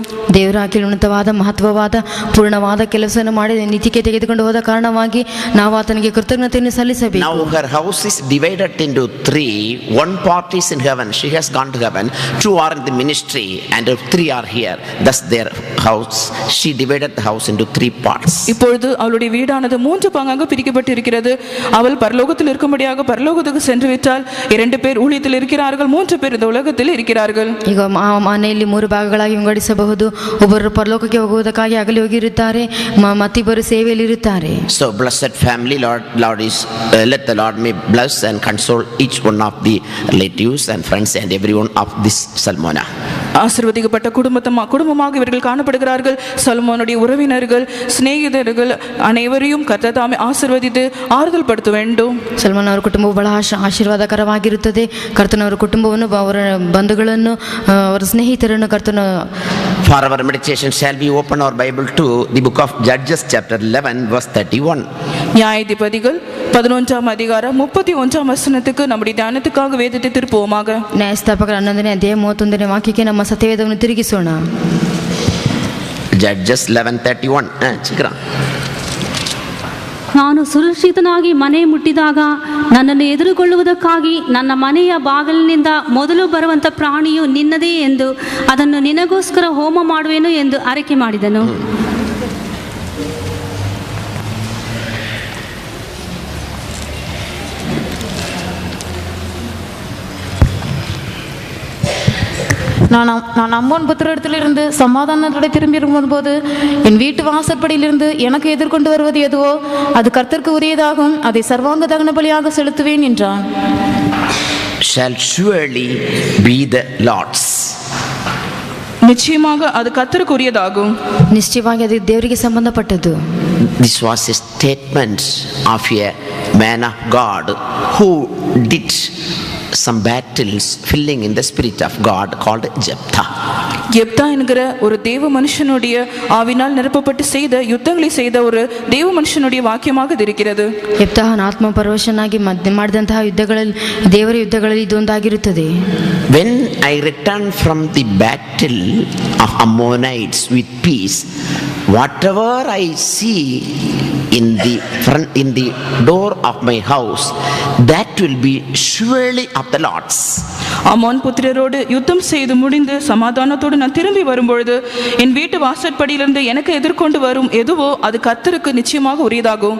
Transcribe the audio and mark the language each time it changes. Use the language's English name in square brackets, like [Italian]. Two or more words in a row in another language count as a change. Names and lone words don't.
[Kannada] ದೇವರ ಆಕೆಗೆ ಉನ್ನತವಾದ ಮಹತ್ವವಾದ ಪೂರ್ಣವಾದ ಕೆಲಸವನ್ನು ಮಾಡಿ ನಿತ್ಯಕ್ಕೆ ತೆಗೆದುಕೊಂಡು ಹೋದ ಕಾರಣವಾಗಿ ನಾವು ಆತನಿಗೆ ಕೃತಜ್ಞತೆಯನ್ನು ಸಲ್ಲಿಸಬೇಕು. [English] Now her house is divided into 3. One part is in heaven. She has gone to heaven. 2 are in the ministry and 3 are here. Thus their house, she divided the house into 3 parts. [Tamil] இப்பொழுது அவளுடைய வீடானது 3 பங்காக பிரிக்கப்பட்டிருக்கிறது. அவள் பரலோகத்தில் இருக்கும்படியாக பரலோகத்துக்கு சென்று விட்டால் 2 பேர் ஊழியத்தில் இருக்கிறார்கள், 3 பேர் இந்த உலகத்தில் இருக்கிறார்கள். [Kannada] ಈಗ ಮನೆಯಲ್ಲಿ 3 ಭಾಗಗಳಾಗಿ ವಿಂಗಡಿಸಬಹುದು. ಒಬ್ಬರು ಪರಲೋಕಕ್ಕೆ ಹೋಗುವುದಕ್ಕಾಗಿ ಅಗಲಿ ಹೋಗಿರುತ್ತಾರೆ, ಮತ್ತಿಬ್ಬರು ಸೇವೆಯಲ್ಲಿ ಇರುತ್ತಾರೆ. [English] So blessed family, Lord is let the Lord may bless and console each one of the relatives and friends and everyone of this Salmona. [Tamil] ஆசீர்வதிக்கப்பட்ட குடும்பமாக இவர்கள் காணப்படுகிறார்கள். சல்மோனுடைய உறவினர்கள், சிநேகிதர்கள் அனைவரையும் கர்த்தர் தாமே ஆசீர்வதித்து ஆறுதல் படுத்த வேண்டும். [Kannada] ಸಲ್ಮಾನ್ ಅವರ ಕುಟುಂಬವು ಬಹಳ ಆಶೀರ್ವಾದಕರವಾಗಿರುತ್ತದೆ. ಕರ್ತನವರ ಕುಟುಂಬವನ್ನು, ಅವರ ಬಂಧುಗಳನ್ನು, ಅವರ ಸ್ನೇಹಿತರನ್ನು ಕರ್ತನ. [English] For our meditation shall we open our Bible to the book of Judges chapter 11 verse 31. [Tamil] நியாயாதிபதிகள் 11ஆம் அதிகாரம் 31ஆம் வசனத்துக்கு நம்முடைய தியானத்துக்காக வேதத்தை திருப்புவோமாக. [Kannada] ನ್ಯಾಯಸ್ಥಾಪಕರ 11ನೇ ಅಧ್ಯಾಯ 31ನೇ ವಾಕ್ಯಕ್ಕೆ ನಮ್ಮ ಸತ್ಯವೇದವನ್ನು ತಿರುಗಿಸೋಣ. [English] Judges 11:31. ಚಿಕ್ರಾ. [Kannada] ನಾನು ಸುರಕ್ಷಿತನಾಗಿ ಮನೆ ಮುಟ್ಟಿದಾಗ ನನ್ನನ್ನು ಎದುರುಗೊಳ್ಳುವುದಕ್ಕಾಗಿ ನನ್ನ ಮನೆಯ ಬಾಗಿಲಿನಿಂದ ಮೊದಲು ಬರುವಂಥ ಪ್ರಾಣಿಯು ನಿನ್ನದೇ ಎಂದು ಅದನ್ನು ನಿನಗೋಸ್ಕರ ಹೋಮ ಮಾಡುವೆನು ಎಂದು ಆರೈಕೆ ಮಾಡಿದನು. [Tamil] நான் அம்மோன் புத்திரத்திலிருந்து சமாதானத்தோடு திரும்பி இருக்கும்போது என் வீட்டு வாசற்படியிலிருந்து எனக்கு எதிர்கொண்டு வருவது எதுவோ அது கர்த்தருக்கு உரியதாகும், அதை சர்வாங்க தகன பலியாக செலுத்துவேன் என்றான். [English] Shall surely be the Lord's. [Tamil] நிச்சயமாக அது கர்த்தருக்குரியதாகும். [Kannada] ನಿಶ್ಚಯವಾಗಿ ಅದು ದೇವರಿಗೆ ಸಂಬಂಧಪಟ್ಟದ್ದು. [English] This was a statement of a man of God who did some battles filling in the spirit of God called Jephthah. [Tamil] எப்தா என்கிற ஒரு தேவ மனுஷனுடைய ஆவினால் நிரப்பப்பட்டு செய்த யுத்தங்களை செய்த ஒரு தேவ மனுஷனுடைய வாக்கியமாக இது இருக்கிறது. [Kannada] ಯೆಪ್ತಾಹನ ಆತ್ಮ ಪರವಶನಾಗಿ ಮಾಡಿದಂತಹ ಯುದ್ಧಗಳಲ್ಲಿ, ದೇವರ ಯುದ್ಧಗಳಲ್ಲಿ ಇದೊಂದಾಗಿರುತ್ತದೆ. [English] When I returned from the battle of Ammonites with peace, whatever I see in the door of my house, that will be surely of the Lord's. [Tamil] அம்மோன் புத்திரரோடு யுத்தம் செய்து முடிந்து சமாதானத்தோடு நான் திரும்பி வரும்பொழுது என் வீட்டு வாசற்படியிலிருந்து எனக்கு எதிர்கொண்டு வரும் எதுவோ அது கர்த்தருக்கு நிச்சயமாக உரியதாகும்.